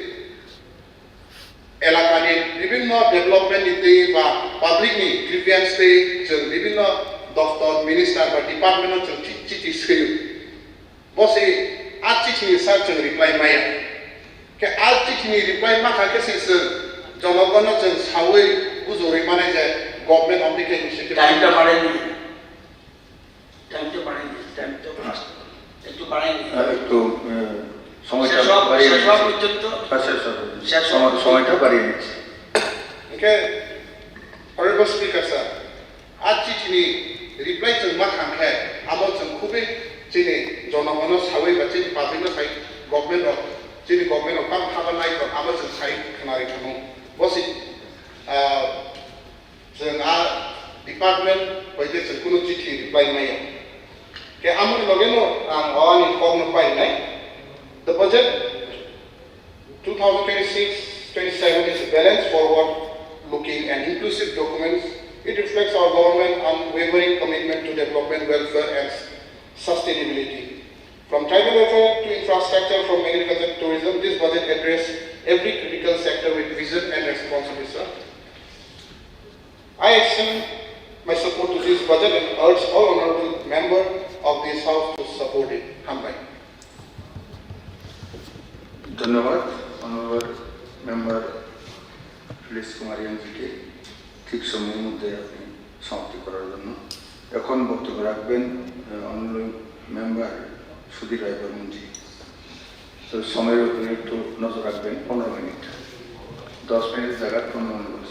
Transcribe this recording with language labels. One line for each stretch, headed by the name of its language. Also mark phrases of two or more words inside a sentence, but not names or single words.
Bodo: एलाकानि विभिन्न डेभलपमेन्ट नीति बा पाब्लिकनि ग्रिभियन्स दै जों विभिन्न दफ्तर मिनिस्टार बा डिपार्टमेन्ट जों चिठी सोयो बसे आ चिठिनि सर जों रिप्लाइ माया के आ चिठिनि रिप्लाइ माखाके जों जनगण जों सावै बुजरै माने जे
English: government of the initiative
Bangla: টাইমটা বাড়াইনি একটু বাড়াইনি একটু সময়টা শেষ হওয়া বাড়িয়ে পর্যন্ত সময়টা বাড়িয়ে নিচ্ছি
English: Okay, Honorable Speaker,
Bodo: sir, आज चिठिनि रिप्लाइ जों मा खांखे आमो जों खुबै जोंनि जनगण सावै बा जोंनि पाब्लिकनो साइ गभर्नमेन्ट जोंनि गभर्नमेन्ट काम खामानि नायखौ आमो जों साइ खोनानै थाङो बसि जों आ डिपार्टमेन्ट बायदि जों कुनु चिठि रिप्लाइ माया के आमो लगेनो आं अवानि कमनो पाइनाय
English: the budget
Bodo: 2026-27
English: is a balanced, forward-looking and inclusive document. It reflects our government's unwavering commitment to development, welfare and sustainability. From tribal welfare to infrastructure, from agriculture to tourism, this budget addresses every critical sector with vision and responsibility, sir. I extend my support to this budget and urge all honorable members of this house to support it.
Bodo: Hambai.
Bangla: ধন্যবাদ অনারেবল মেম্বার ফিলিক্স কুমারিয়ানজিকে ঠিক সময়ের মধ্যে আপনি সমাপ্তি করার জন্য এখন বক্তব্য রাখবেন অনারেবল মেম্বার সুধীর রায় বর্মনজি তো সময়ের উপরে একটু নজর রাখবেন 15 মিনিট 10 মিনিট জায়গা 15 মিনিট বলছি